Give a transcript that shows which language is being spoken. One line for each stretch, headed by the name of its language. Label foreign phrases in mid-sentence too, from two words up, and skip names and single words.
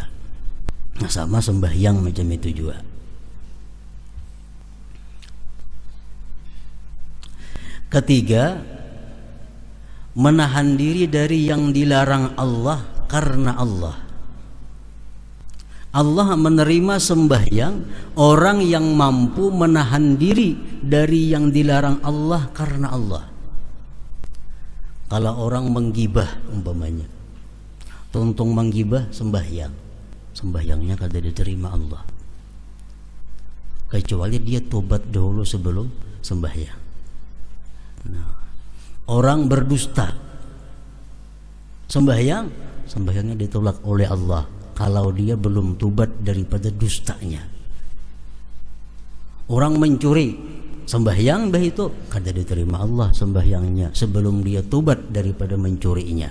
Banjar: Nah, sama sembahyang macam itu juga. Ketiga, menahan diri dari yang dilarang Allah karena Allah. Allah menerima sembahyang orang yang mampu menahan diri dari yang dilarang Allah karena Allah. Kalau orang menggibah umpamanya, tuntung menggibah sembahyang, sembahyangnya kada diterima Allah. kecuali dia tobat dahulu sebelum sembahyang. Nah, orang berdusta sembahyangnya ditolak oleh Allah kalau dia belum tobat daripada dustanya. Orang mencuri sembahyang itu kada diterima Allah sembahyangnya sebelum dia tobat daripada mencurinya.